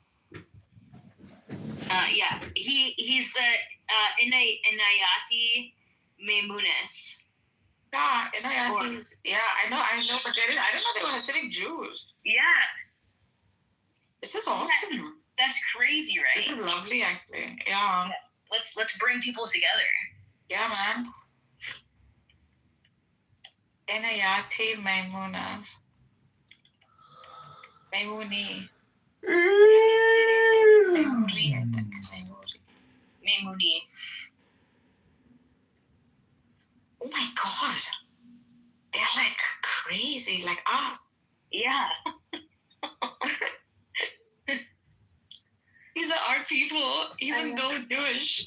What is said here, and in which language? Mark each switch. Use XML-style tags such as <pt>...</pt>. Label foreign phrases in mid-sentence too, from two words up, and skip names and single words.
<en>Yeah, he's the Inayati Maimunis. Yeah, Inayati. Yeah, I know, but I didn't know they were Hasidic Jews. Yeah. This is awesome. That's crazy, right? This is lovely, actually. Yeah. Let's bring people together. Yeah, man. Inayati Maimunas. Maimuni. Maimuri, I think. Maimuni. Oh my god. They're crazy, like us. Yeah. These are our people, even though Jewish.</en>